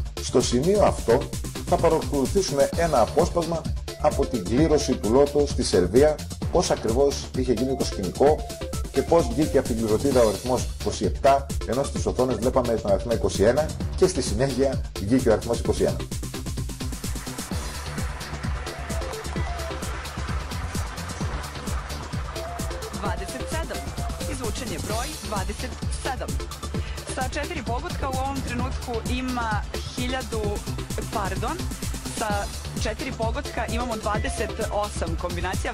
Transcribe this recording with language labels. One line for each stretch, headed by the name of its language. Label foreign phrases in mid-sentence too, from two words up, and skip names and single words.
Greek: Στο σημείο αυτό θα παρακολουθήσουμε ένα απόσπασμα από την κλήρωση του Λότο στη Σερβία, πώς ακριβώς είχε γίνει το σκηνικό και πώς βγήκε από την κληρωτίδα ο αριθμός 27, ενώ στις οθόνες βλέπαμε τον αριθμό 21 και στη συνέχεια βγήκε ο αριθμός 21.
Serbian: Izvučen je broj 27. Sa 4 pogotka u ovom trenutku ima 4 pogotka imamo 28 kombinacija.